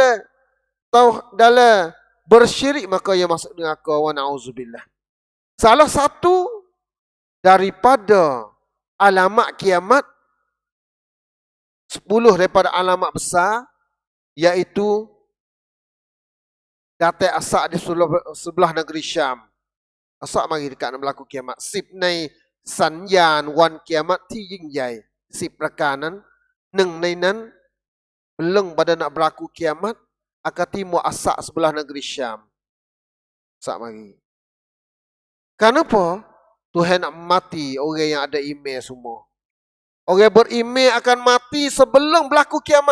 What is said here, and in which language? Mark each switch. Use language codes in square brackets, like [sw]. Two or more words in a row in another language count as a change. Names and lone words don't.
[ms] dalam bersyirik maka ia masuk neraka wa na'udzubillah salah satu daripada alamat kiamat 10 daripada alamat besar iaitu datang asak di sebelah negeri Syam. Asak mari dekat nak berlaku kiamat. 10 [th] ในสัญญาณวันกิยามัตที่ยิ่งใหญ่10ประการนั้นหนึ่งในนั้น [ms] belum pada nak berlaku kiamat akan timur asak sebelah negeri Syam. Asak mari. Kenapa? Tuhan nak mati orang yang ada iman semua. Orang beriman akan mati sebelum berlaku kiamat.